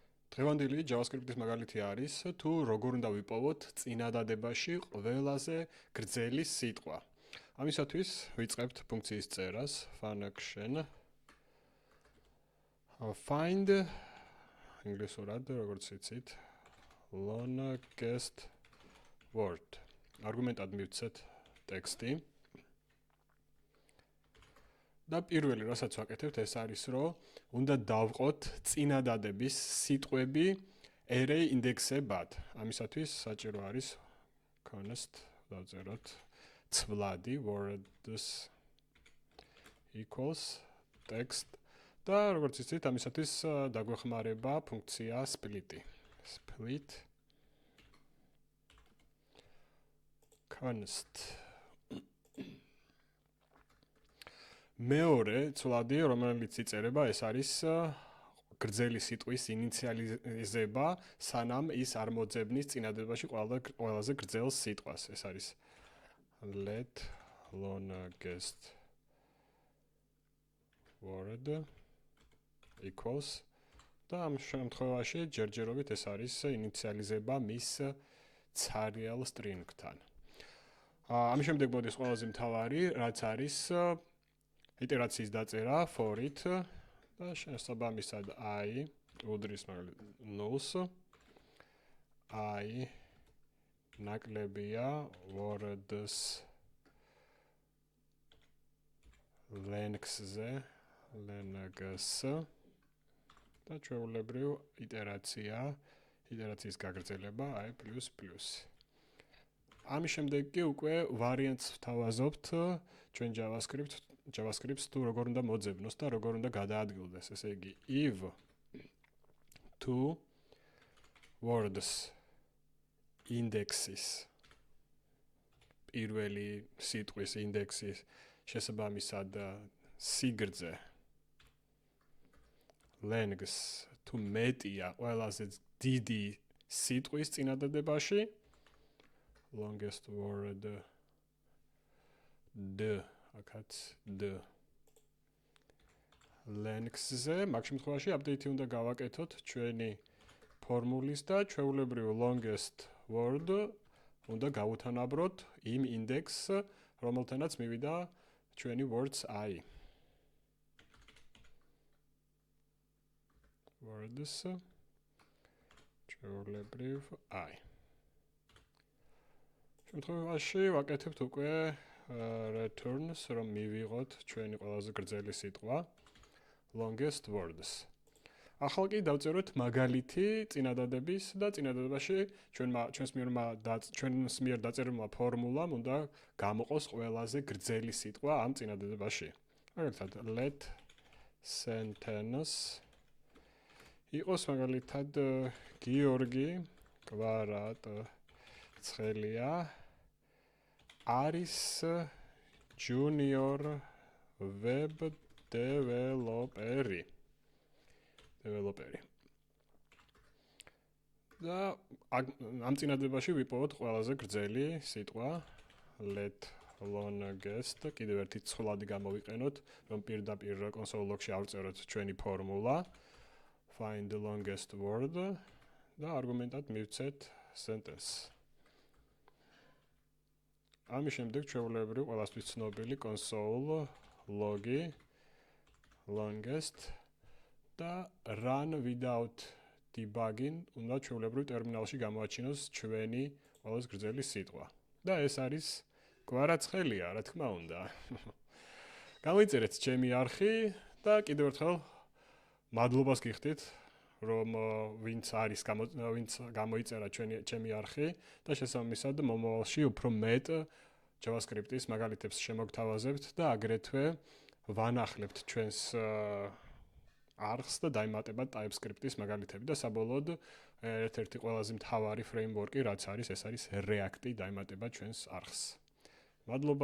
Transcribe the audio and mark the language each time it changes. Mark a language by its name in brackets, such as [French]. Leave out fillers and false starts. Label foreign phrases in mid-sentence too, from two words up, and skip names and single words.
[Georgian] დღევანდელი JavaScript-ის მაგალითი არის თუ როგორ უნდა ვიპოვოთ წინადადებაში ყველაზე გრძელი სიტყვა. ამისათვის ვიწყებთ ფუნქციის წერას [English] function find [Georgian] ინგლისურად როგორც იცით [English] longest word. [Georgian] არგუმენტად მივცეთ ტექსტი. და პირველი რასაც ვაკეთებთ ეს არის რომ უნდა დავყოთ წინადადების სიტყვები array ინდექსებად. ამისათვის საჭირო არის const დავწეროთ ცვლადი [English] words equals text [Georgian] და როგორც იცით ამისათვის დაგვეხმარება ფუნქცია split. [English] split const [Georgian] მეორე ცვლადი რომელიც იწერება ეს არის გრძელი სიტყვის ინიციალიზება სანამ ის არ მოძებნის წინადადებაში ყველაზე გრძელ სიტყვას. ეს არის [English] let longest word equals [Georgian] და ამ შემთხვევაში ჯერჯერობით ეს არის ინიციალიზება მის ცარიელ string-თან. ამის შემდეგ მოდის ყველაზე მთავარი რაც არის iterაციის დაწერა for-ით და შესაბამისად I უდრის null-ს I ნაკლებია [English] words length- [Georgian] ზე და ჩვეულებრივ iterაციის გაგრძელება I++. ამის შემდეგ კი უკვე ვარიანტს ვთავაზობთ ჩვენ JavaScript-ს თუ როგორ უნდა მოძებნოს და როგორ უნდა გადაადგილდეს. ესე იგი [English] if two words indexes [Georgian] პირველი სიტყვის ინდექსის შესაბამისად სიგრძე length თუ მეტია ყველაზე დიდი სიტყვის წინადადებაში [English] longest word [Georgian] akats d length-ზე მაგ შემთხვევაში update უნდა გავაკეთოთ ჩვენი ფორმულის და ჩვეულებრივ [English] longest word [Georgian] უნდა გავუთანაბროთ იმ index-ს რომელთანაც მივიდა ჩვენი [English] words I. [Georgian] words ჩვეულებრივ I. შემთხვევაში ვაკეთებთ უკვე returns რომ მივიღოთ ჩვენი ყველაზე გრძელი სიტყვა [English] longest words. [Georgian] ახლა კი დავწეროთ მაგალითი წინადადების და წინადადებაში ჩვენს მიერ დაწერილმა ფორმულამ უნდა გამოყოს ყველაზე გრძელი სიტყვა ამ წინადადებაში. მაგალითად [English] let sentence [Georgian] იყოს მაგალითად გიორგი კვარატცხელია არის [English] junior web developeri. [Georgian] და ამ წინადადებაში ვიპოვოთ ყველაზე გრძელი სიტყვა let longest კიდევ ერთი ცვლადი გამოვიყენოთ რომ პირდაპირ [English] console log- [Georgian] ში ავწეროთ ჩვენი ფორმულა [English] find the longest word [Georgian] და არგუმენტად მივცეთ sentence. ამის შემდეგ ჩვეულებრივ ყველასთვის ცნობილი [English] console log- [Georgian] ი longest და [English] run without debugging [Georgian] უნდა ჩვეულებრივ ტერმინალში გამოაჩინოს ჩვენი ყველაზე გრძელი სიტყვა. და ეს არის კვარაცხელია, რა თქმა უნდა. გამოიწერეთ ჩემი არხი და კიდევ ერთხელ მადლობას გიხდით რომ ვინც გამოიწერა ჩემი არხი და შესაბამისად მომავალში უფრო მეტ JavaScript-ის მაგალითებს შემოგთავაზებთ და აგრეთვე ვანახლებთ ჩვენს არხს და დაიმატება TypeScript-ის მაგალითები და საბოლოოდ ერთ-ერთი ყველაზე მთავარი framework-ი რაც არის ეს არის React-ი დაიმატება ჩვენს არხს.